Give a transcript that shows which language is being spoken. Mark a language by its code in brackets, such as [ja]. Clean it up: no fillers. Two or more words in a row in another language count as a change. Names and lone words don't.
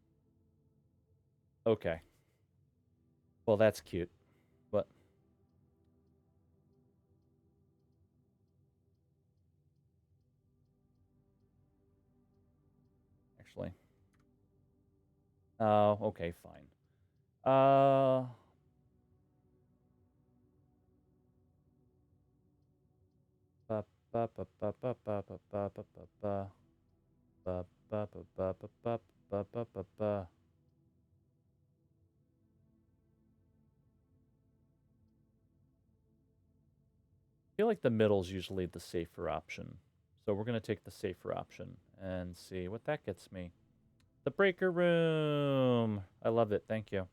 [en] Okay. Well, that's cute. But actually. Oh, okay, fine. Uh ba ba ba ba ba ba ba ba ba ba ba ba ba ba ba ba ba ba ba. I feel like the middle's usually the safer option. So we're going to take the safer option and see what that gets me. The breaker room. I love it. Thank you.